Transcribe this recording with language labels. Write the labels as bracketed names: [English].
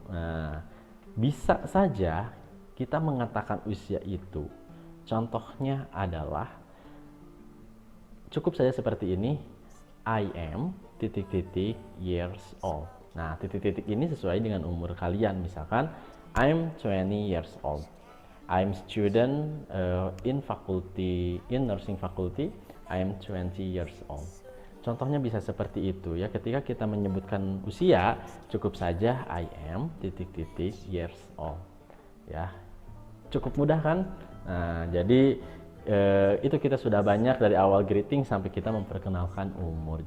[Indonesian] Nah, bisa saja kita mengatakan usia itu. Contohnya adalah cukup saja seperti ini. [English] I am ... years old. [Indonesian] Nah, titik-titik ini sesuai dengan umur kalian. Misalkan [English] I'm 20 years old. I'm student in nursing faculty. I'm 20 years old. [Indonesian] Contohnya bisa seperti itu ya. Ketika kita menyebutkan usia, cukup saja [English] I am ... years old. [Indonesian] Ya. Cukup mudah kan? Nah, jadi itu kita sudah banyak dari awal greeting sampai kita memperkenalkan umur.